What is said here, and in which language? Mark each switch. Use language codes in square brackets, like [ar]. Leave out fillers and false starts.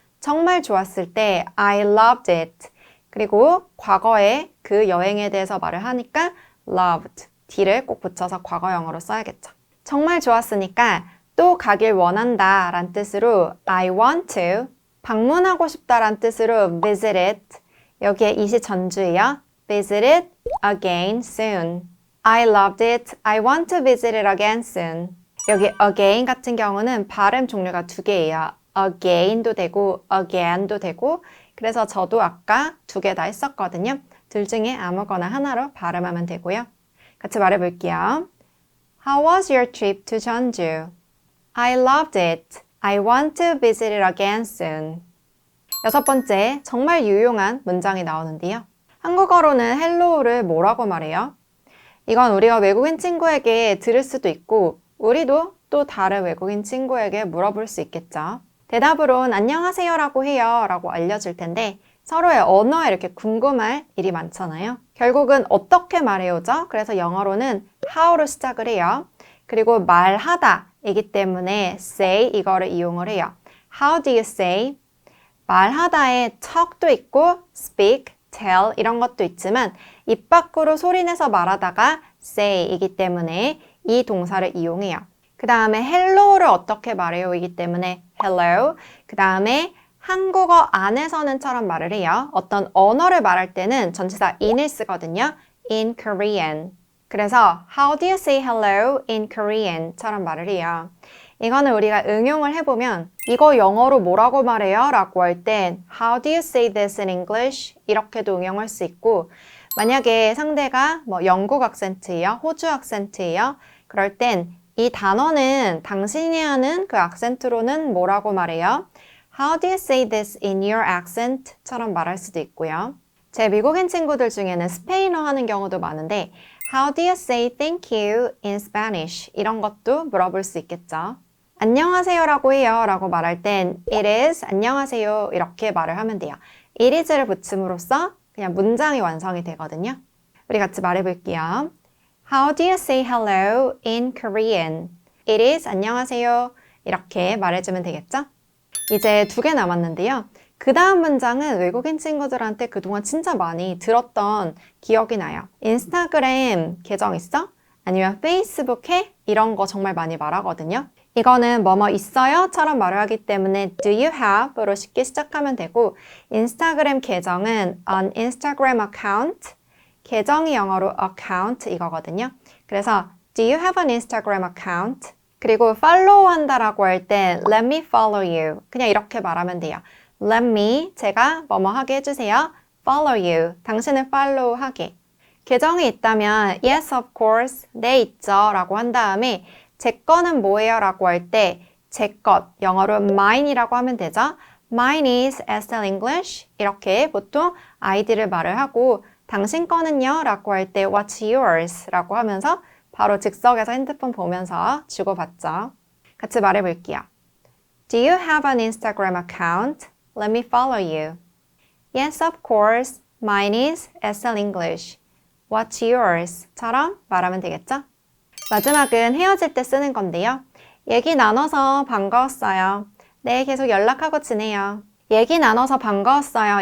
[ko] 정말 좋았을 때 [en] I loved it. [ko] 그리고 과거에 그 여행에 대해서 말을 하니까 loved, d를 꼭 붙여서 과거형으로 써야겠죠. 정말 좋았으니까 또 가길 원한다 란 뜻으로 [en] I want to, [ko] 방문하고 싶다 란 뜻으로 [en] visit it, [ko] 여기에 it이 전주예요. [en] visit it again soon. I loved it. I want to visit it again soon. [ko] 여기 again 같은 경우는 발음 종류가 두 개예요. again도 되고 again도 되고 그래서 저도 아까 두 개 다 했었거든요. 둘 중에 아무거나 하나로 발음하면 되고요. 같이 말해볼게요. [en] How was your trip to Jeonju? I loved it. I want to visit it again soon. [ko] 여섯 번째, 정말 유용한 문장이 나오는데요. 한국어로는 hello를 뭐라고 말해요? 이건 우리가 외국인 친구에게 들을 수도 있고 우리도 또 다른 외국인 친구에게 물어볼 수 있겠죠. 대답으론 안녕하세요라고 해요 라고 알려줄 텐데 서로의 언어에 이렇게 궁금할 일이 많잖아요. 결국은 어떻게 말해요죠? 그래서 영어로는 how로 시작을 해요. 그리고 말하다 이기 때문에 say 이거를 이용을 해요. [en] How do you say? [ko] 말하다에 talk도 있고 speak, tell 이런 것도 있지만 입 밖으로 소리내서 말하다가 say 이기 때문에 이 동사를 이용해요. 그 다음에 hello를 어떻게 말해요? 이기 때문에 hello. 그 다음에 한국어 안에서는처럼 말을 해요. 어떤 언어를 말할 때는 전치사 in을 쓰거든요. [en] in Korean. [ko] 그래서 [en] how do you say hello in Korean? [ko] 처럼 말을 해요. 이거는 우리가 응용을 해보면 이거 영어로 뭐라고 말해요? 라고 할 땐 [en] how do you say this in English? [ko] 이렇게도 응용할 수 있고 만약에 상대가 뭐 영국 악센트예요? 호주 악센트예요? 그럴 땐 이 단어는 당신이 하는 그 악센트로는 뭐라고 말해요? [en] How do you say this in your accent? [ko] 처럼 말할 수도 있고요. 제 미국인 친구들 중에는 스페인어 하는 경우도 많은데 [en] How do you say thank you in Spanish? [ko] 이런 것도 물어볼 수 있겠죠. 안녕하세요라고 해요 라고 말할 땐 [en] It is [ko] 안녕하세요 이렇게 말을 하면 돼요. [en] It is [ko] 를 붙임으로써 그냥 문장이 완성이 되거든요. 우리 같이 말해볼게요. [en] How do you say hello in Korean? It is [ko] 안녕하세요 이렇게 말해주면 되겠죠? 이제 두 개 남았는데요. 그 다음 문장은 외국인 친구들한테 그동안 진짜 많이 들었던 기억이 나요. 인스타그램 계정 있어? 아니면 페이스북에? 이런 거 정말 많이 말하거든요. 이거는 뭐뭐 있어요? 처럼 말을 하기 때문에 [en] do you have? [ko] 로 쉽게 시작하면 되고 인스타그램 계정은 [en] an Instagram account [ko] 계정이 영어로 account 이거거든요. 그래서 [en] do you have an Instagram account? [ko] 그리고 [en] follow [ko] 한다라고 할 때 [en] let me follow you [ko] 그냥 이렇게 말하면 돼요. [en] Let me [ko] 제가 뭐뭐 하게 해주세요. [en] Follow you [ko] 당신을 [en] follow [ko] 하게. 계정이 있다면 [en] yes of course [ko] 네 있죠 라고 한 다음에 제 거는 뭐예요? 라고 할 때 제 것 영어로 mine이라고 하면 되죠. [en] Mine is Estelle English [ko] 이렇게 보통 아이디를 말을 하고 당신 거는요? 라고 할 때 [en] what's yours? [ko] 라고 하면서 바로 즉석에서 핸드폰 보면서 주고받죠. 같이 말해볼게요. [en] Do you have an Instagram account? Let me follow you. Yes, of course. Mine is Estelle English. What's yours? [ko] 처럼 말하면 되겠죠? 마지막은 헤어질 때 쓰는 건데요. 얘기 나눠서 반가웠어요. 네, 계속 연락하고 지내요. 얘기 나눠서 반가웠어요.